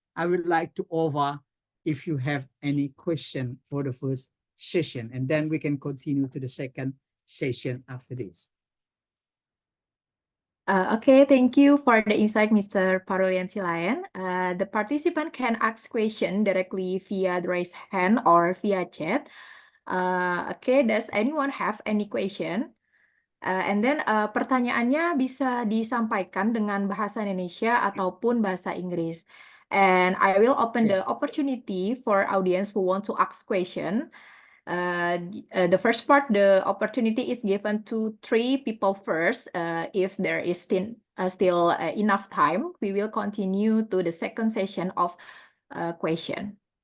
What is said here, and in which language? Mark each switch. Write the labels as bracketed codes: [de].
[en] I would like to offer if you have any question for the first session, and then we can continue to the second session after this. Okay, thank you for the insight, Mr. Parulian Silaen. The participant can ask question directly via the raise hand or via chat. Okay, does anyone have any question? And then [id] pertanyaannya bisa disampaikan dengan bahasa Indonesia ataupun bahasa Inggris. [en] And I will open the opportunity for audience who want to ask question. The first part, the opportunity is given to 3 people first. If there is still enough time, we will continue to the second session of question.